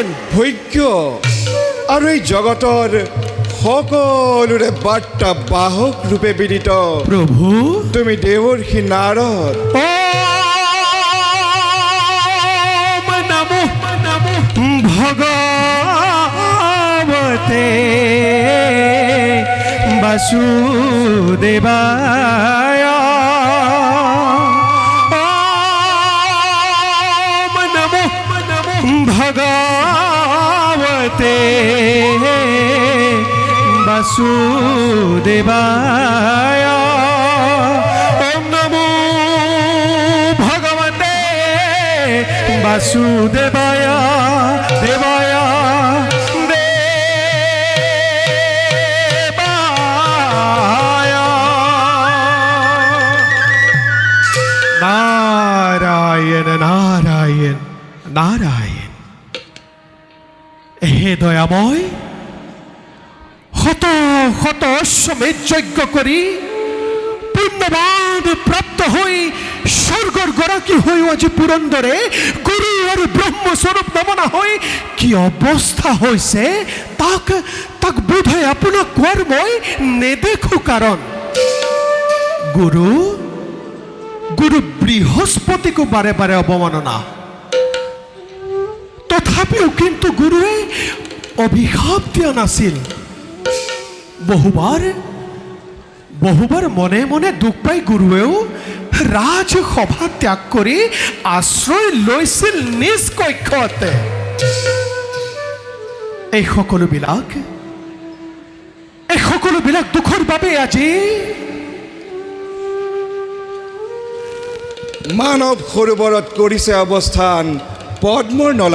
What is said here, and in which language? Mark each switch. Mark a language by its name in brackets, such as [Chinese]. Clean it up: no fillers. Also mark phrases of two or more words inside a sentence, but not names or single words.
[Assamese] ভোগ্য আৰু এই জগতৰ সকলোৰে বাৰ্তা বাহক ৰূপে বিদিত প্ৰভু তুমি দেৱৰ্ষি নাৰদ [Sanskrit] ওম নমো ভগৱতে বাসুদেবায় ওম নমো ভগৱতে বাসুদেবায় ওম নমো ভগবতে বাসুদেবায় দেবায় দেবায় নারায়ণ নারায়ণ নারায়ণ হে দয়াময় [Assamese] শত শত অশ্বমেধ যজ্ঞ কৰি পুণ্যবান প্ৰাপ্ত হৈ স্বৰ্গৰ গৰাকী হৈ আজি পুৰন্দৰে গুৰু আৰু ব্ৰহ্মস্বৰূপ নমনা হৈ কি অৱস্থা হৈছে তাক তাক বোধহয় আপোনাক কোৱাৰ মই নেদেখো কাৰণ গুৰু গুৰু বৃহস্পতিকো বাৰে বাৰে অৱমাননা তথাপিও কিন্তু গুৰুৱে অভিশাপ দিয়া নাছিল বহুবার মনে মনে দুখ পাই গুৰুৱেও ৰাজসভা ত্যাগ কৰি আশ্ৰয় লৈছিল নিজ কক্ষতে এই সকলোবিলাক দুখৰ বাবে আজি মানৱ সৰোবৰত কৰিছে অৱস্থান পদ্মৰ নলা